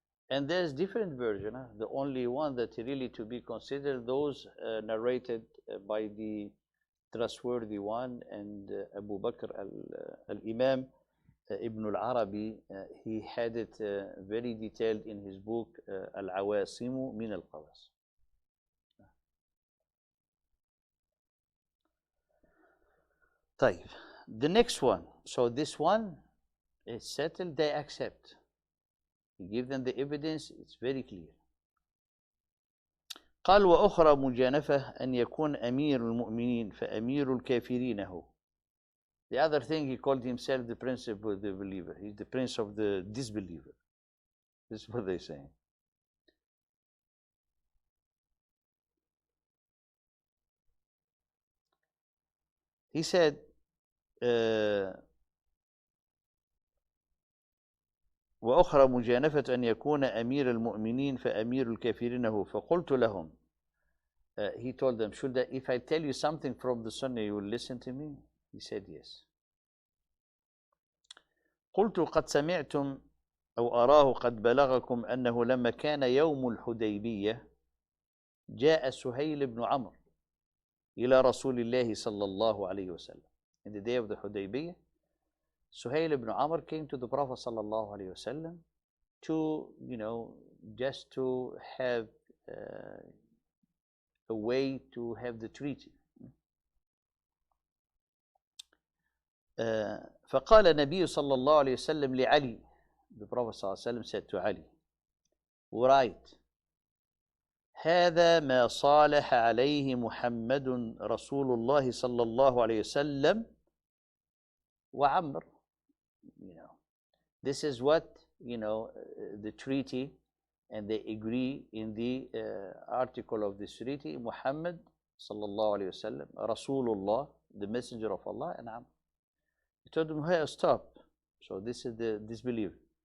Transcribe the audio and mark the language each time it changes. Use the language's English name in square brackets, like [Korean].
[English] And there's different version. Huh? The only one that really to be considered, those narrated by the trustworthy one, and Abu Bakr al-Imam Ibn al-Arabi, he had it very detailed in his book Al-Awasimu min al-Qawas. طيب, the next one. So this one is settled, they accept. You give them the evidence, it's very clear. [Arabic] قال وأخرى مجانفة أن يكون أمير المؤمنين فأمير الكافرين هو. [English] The other thing, he called himself the prince of the believer. He's the prince of the disbeliever. This is what they're saying. He said, [Arabic] وأخرى مجانفة أن يكون أمير المؤمنين فأمير الكافرين هو. فقلت لهم, [English] he told them, if I tell you something from the Sunnah, you will listen to me? He said, yes. [Arabic] قلت قد سمعتم أو أراه قد بلغكم أنه لما كان يوم الحديبية جاء سهيل بن عمرو إلى رسول الله صلى الله عليه وسلم. [English] In the day of the Hudaybiyah, Suhail ibn Amr came to the Prophet صلى الله عليه وسلم to, just to have a way to have the treaty. [Arabic] فقال النبي صلى الله عليه وسلم لعلي, [English] the Prophet صلى الله عليه وسلم said to Ali, right, [Arabic] هذا ما صالح عليه محمد رسول الله صلى الله عليه وسلم وعمر. [English] This is what, the treaty, and they agree in the article of this treaty, Muhammad صلى الله عليه وسلم, Rasulullah, the messenger of Allah, and Amr. He told them, hey, stop. So this is the disbeliever.